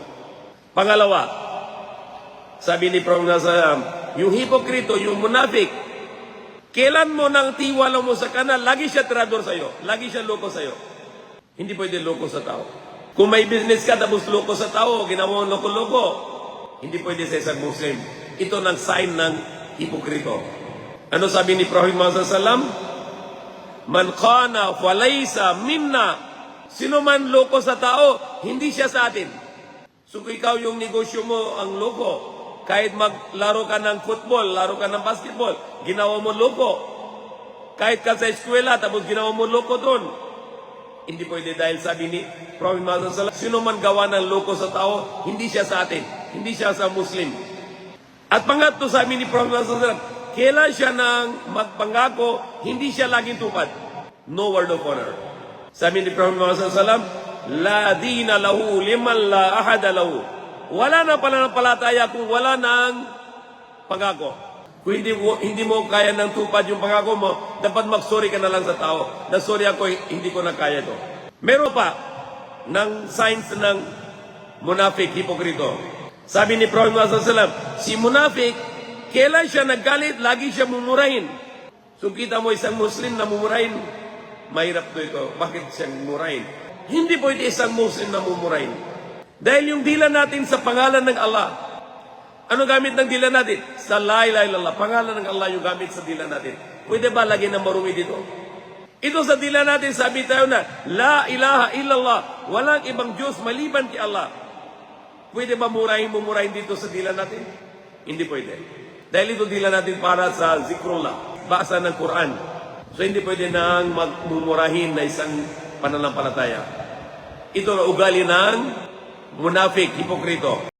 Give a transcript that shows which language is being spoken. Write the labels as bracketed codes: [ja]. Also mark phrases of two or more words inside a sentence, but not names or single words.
[tl] Pangalawa, sabi ni Prophet Muhammad, yung hipokrito, yung munafik, kailan mo nang tiwala mo sa kanal, lagi siya tirador sa'yo. Lagi siya loko sa'yo. Hindi pwede loko sa tao. Kung may business ka, tapos loko sa tao, ginawa mo loko-loko, hindi pwede sa isang Muslim. Ito ng sign ng hipokrito. Ano sabi ni Prophet Muhammad SAW? [ar] من خان فليس منا. [tl] Sino man loko sa tao, hindi siya sa atin. So kung ikaw yung negosyo mo ang loko, kahit maglaro ka ng football, laro ka ng basketball, ginawa mo loko. Kahit ka sa eskwela, tapos ginawa mo loko doon. Hindi pwede dahil sabi ni Prophet Muhammad SAW, sino man gawa ng loko sa tao, hindi siya sa atin. Hindi siya sa Muslim. At pangatlo, sabi ni Prophet Muhammad SAW, kailan siya nang magpangako, hindi siya laging tupad. [en] No word of honor. [tl] Sabi ni Prophet Muhammad SAW, [ar] لا دين له لمن لا عهد له. [tl] Wala na pananampalataya kung wala ng pangako. Kung hindi mo kaya ng tupad yung pangako mo, dapat mag-sorry ka na lang sa tao. Na sorry ako, hindi ko na kaya to. Meron pa ng signs ng munafik, hipokrito. Sabi ni Prophet Muhammad SAW, si munafik, kailan siya naggalit, lagi siya mumurahin. So kita mo isang Muslim na mumurahin, mahirap to ito. Bakit siyang mumurahin? Hindi pwede isang Muslim na mumurahin. Dahil yung dila natin sa pangalan ng Allah. Ano gamit ng dila natin? Sa [ar] لا إله إلا الله. [tl] Pangalan ng Allah yung gamit sa dila natin. Pwede ba lagyan ng marumi dito? Ito sa dila natin, sabi tayo na, [ar] لا إله إلا الله. [tl] Walang ibang Diyos maliban kay Allah. Pwede ba mumurahin dito sa dila natin? Hindi pwede. Dahil ito dila natin para sa zikrullah. Basa ng Quran. So hindi pwede nang magmumurahin na isang pananampalataya. Ito na ugali ng munafik, hipokrito.